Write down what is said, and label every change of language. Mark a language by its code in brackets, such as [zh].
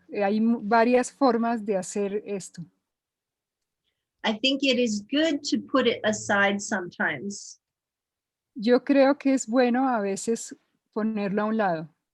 [es] Hay varias formas de hacer esto. [en] I think it is good to put it aside sometimes. [es] Yo creo que es bueno a veces ponerlo a un lado.